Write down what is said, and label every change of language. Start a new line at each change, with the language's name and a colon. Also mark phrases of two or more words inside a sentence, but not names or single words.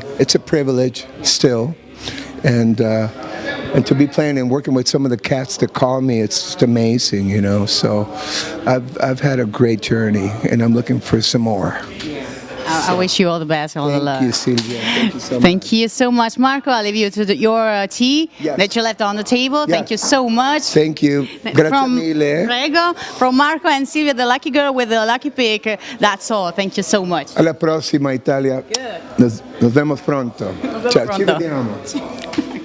English: It's a privilege still, and to be playing and working with some of the cats that call me, it's just amazing, you know. So I've had a great journey, and I'm looking for some more. I wish you all the best, all the love. Thank you, Silvia. Thank you so much. Thank you so much, Marco. I'll leave you to your tea Yes. that you left on the table. Yes. Thank you so much. Thank you.
Italian: Grazie
English: From,
Italian: mille. Prego.
English: From Marco and Silvia, the lucky girl with the lucky pick. That's all. Thank you so much.
Italian: Alla prossima, Italia.
English: Good.
Spanish: Nos vemos pronto. Nos vemos
Italian: Ciao, ci
Spanish: pronto.
Italian: vediamo.